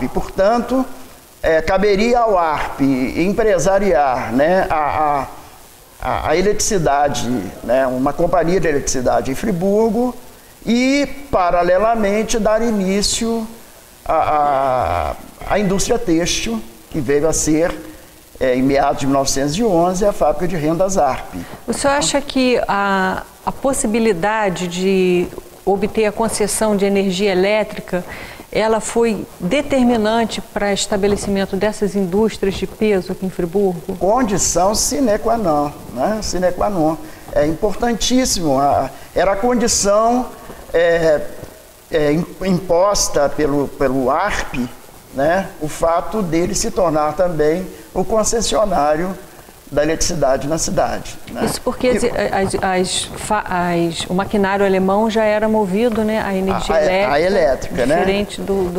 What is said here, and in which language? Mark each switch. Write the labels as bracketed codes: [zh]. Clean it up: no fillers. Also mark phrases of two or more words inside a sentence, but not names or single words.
[pt] Portanto, caberia ao ARP empresariar, né, a eletricidade, né, uma companhia de eletricidade em Friburgo e, paralelamente, dar início à indústria têxtil, que veio a ser, em meados de 1911, a fábrica de rendas ARP. O senhor acha que a possibilidade de obter a concessão de energia elétrica ela foi determinante para o estabelecimento dessas indústrias de peso aqui em Friburgo? Condição [la] sine qua non, [pt] né? [la] Sine qua non. [pt] É importantíssimo. Era a condição imposta pelo ARP, né? O fato dele se tornar também o concessionário da eletricidade na cidade, né? Isso porque o maquinário alemão já era movido, né, a energia elétrica, diferente, né?